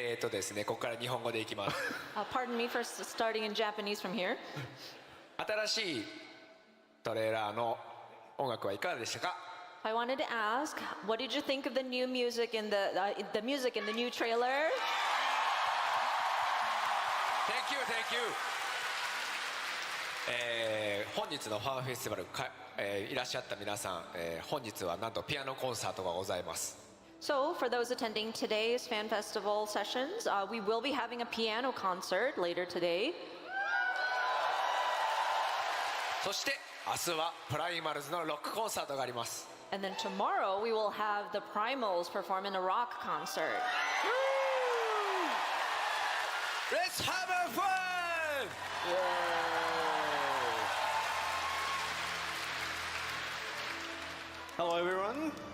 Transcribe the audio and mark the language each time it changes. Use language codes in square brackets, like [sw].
[ja] ですね、ここから日本語でいきます。 [en] Pardon me for starting in Japanese from here. [ja] 新しいトレーラーの音楽はいかがでしたか？ [en] I wanted to ask, what did you think of the new music in the music in the new trailer? Thank you, thank you. [ja] 本日のファンフェスティバルいらっしゃった皆さん、本日はなんとピアノコンサートがございます。 [en] So, for those attending today's Fan Festival sessions, we will be having a piano concert later today. [ja] そして明日はプライマルズのロックコンサートがあります。 [en] And then tomorrow we will have the Primals perform in a rock concert. Let's have a fun! Hello, everyone.